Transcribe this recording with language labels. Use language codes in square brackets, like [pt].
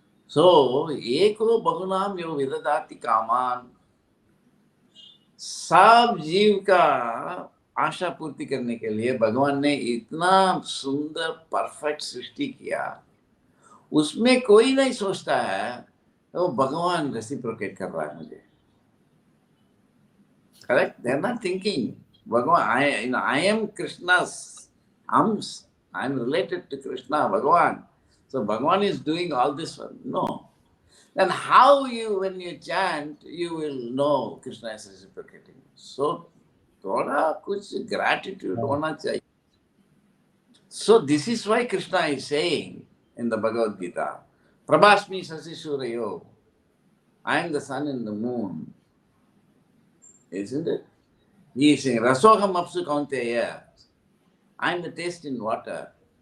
[hi] सो [sa] एको बहुनाम यो विदधाति कामान, [hi] सब जीव का आशा पूर्ति करने के लिए भगवान ने इतना सुंदर परफेक्ट सृष्टि किया, उसमें कोई नहीं सोचता है तो भगवान रेसिप्रोकेट कर रहा है मुझे। [en] Correct? They are not thinking Bhagavan I am Krishna's arms, I am related to Krishna, Bhagavan. So Bhagavan is doing all this for me. No. Then how you, when you chant, you will know Krishna is reciprocating. So [hi] थोड़ा कुछ gratitude होना चाहिए. [en] So this is why Krishna is saying in the Bhagavad Gita, [sa] Prabhasmi Sasi Surayo, [en] I am the sun and the moon. Isn't it? He is saying, [sa] Rasoham Apsu Kaunteya, [en] I am the taste in water.